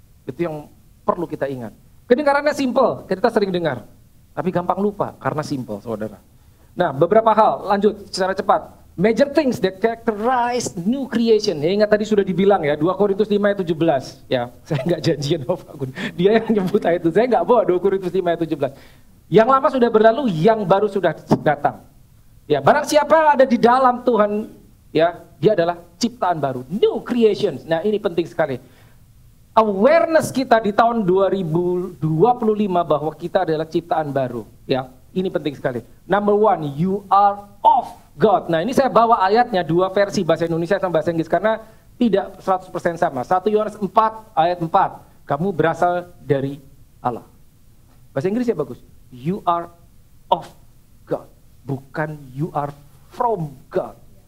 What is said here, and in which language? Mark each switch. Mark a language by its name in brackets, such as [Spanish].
[Indonesian] Itu yang perlu kita ingat. Kedengarannya simple, kita sering dengar. Tapi gampang lupa karena simple, saudara. Nah, beberapa hal, lanjut secara cepat. [English] Major things that characterize new creation. [Indonesian] Ya, ingat tadi sudah dibilang ya, 2 Korintus 5 ayat 17. Ya, saya nggak janjian sama Pak Gun. Dia yang nyebut ayat itu. Saya nggak bawa 2 Korintus 5 ayat 17. Yang lama sudah berlalu, yang baru sudah datang. Ya, barang siapa ada di dalam Tuhan, ya, dia adalah ciptaan baru, new creation. Nah, ini penting sekali. Awareness kita di tahun 2025 bahwa kita adalah ciptaan baru, ya. Ini penting sekali. [English] Number one, you are of God. [Indonesian] Nah, ini saya bawa ayatnya 2 versi bahasa Indonesia sama bahasa Inggris karena tidak 100% sama. 1 Yohanes 4 ayat 4. Kamu berasal dari Allah. Bahasa Inggris ya bagus. [English] You are of God. [Indonesian] Bukan [English] you are from God.